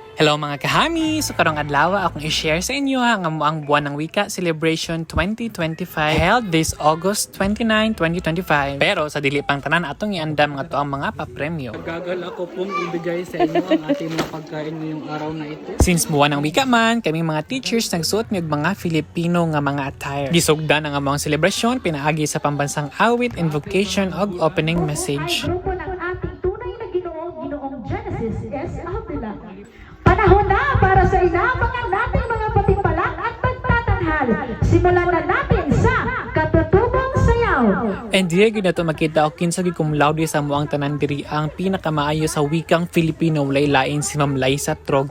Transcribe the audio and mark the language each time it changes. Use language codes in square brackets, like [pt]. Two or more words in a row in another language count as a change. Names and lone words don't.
[ceb] Hello mga kahami! So karong adlaw akong i-share sa inyo ang amuang [tl] buwan ng wika [ceb] celebration 2025 [en] held this August 29, 2025. [ceb] Pero sa dili pang tanan atong iandam nga to ang mga papremyo. [tl] Gagal ako pong ibigay sa inyo ang ating mga pagkain ngayong araw na ito. [ceb] Since [tl] buwan ng wika [ceb] man, kaming mga teachers nagsuot ng mga Filipino nga mga attire. Gisugdan ang amuang selebrasyon pinaagi sa [tl] pambansang awit, [ceb] invocation ug opening message. [tl] Grupo ng ating tunay na Ginoo, Ginoong Genesis S. Avila. Panahon na para sa inabangan nating mga patimpalak at pagtatanghal. Simulan na natin sa katutubong sayaw. [ceb] And dire gyud nato makita og kinsa gyud [la] cum laude [ceb] sa amuang tanan diri ang pinakamaayo [tl] sa wikang Filipino [ceb] walay lain si Ma'am Liza Trog.